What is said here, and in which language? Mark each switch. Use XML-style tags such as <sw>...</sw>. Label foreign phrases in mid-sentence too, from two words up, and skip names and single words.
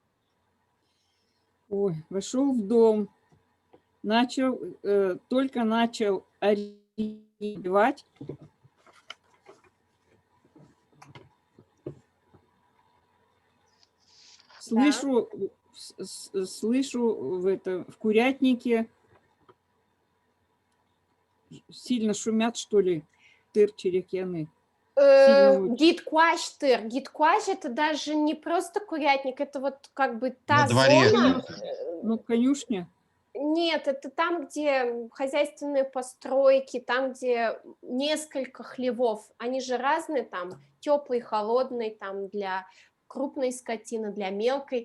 <ru>Ой, вошел в дом, только начал оревать. Слышу в курятнике сильно шумят, что ли,</ru> <udm>тыр-черекяны. Гиткуаш-тыр.</udm> <ru>Гиткуаш – это даже не просто курятник, это вот как бы та На дворе. зона. Ну, конюшня. Нет, это там, где хозяйственные постройки, там, где несколько хлевов. Они же разные, там теплый, холодный, там для крупной скотины, для мелкой.</ru>